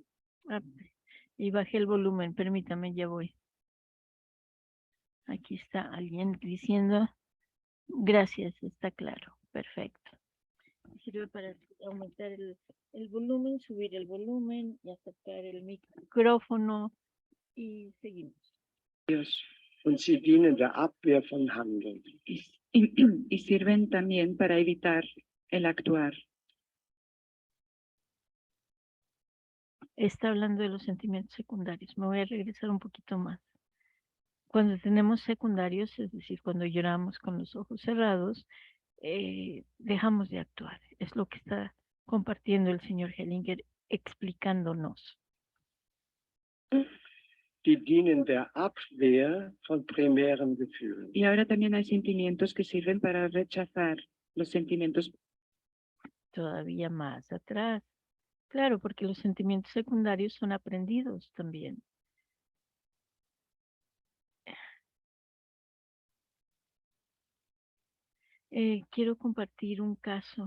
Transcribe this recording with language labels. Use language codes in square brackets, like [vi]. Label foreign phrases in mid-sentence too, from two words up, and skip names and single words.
[es] Ah, y bajé el volumen, permítame, ya voy. Aquí está alguien diciendo, gracias, está claro, perfecto. Sirve para aumentar el volumen, subir el volumen y acercar el micrófono y seguimos. [de] Und sie dienen der Abwehr von Handeln. [es] Y sirven también para evitar el actuar. Está hablando de los sentimientos secundarios. Me voy a regresar un poquito más. Cuando tenemos secundarios, es decir, cuando lloramos con los ojos cerrados, dejamos de actuar. Es lo que está compartiendo el señor Hellinger, explicándonos. [de] Die dienen der Abwehr von primären Gefühlen. [es] Y ahora también hay sentimientos que sirven para rechazar los sentimientos. Todavía más atrás. Claro, porque los sentimientos secundarios son aprendidos también. Quiero compartir un caso.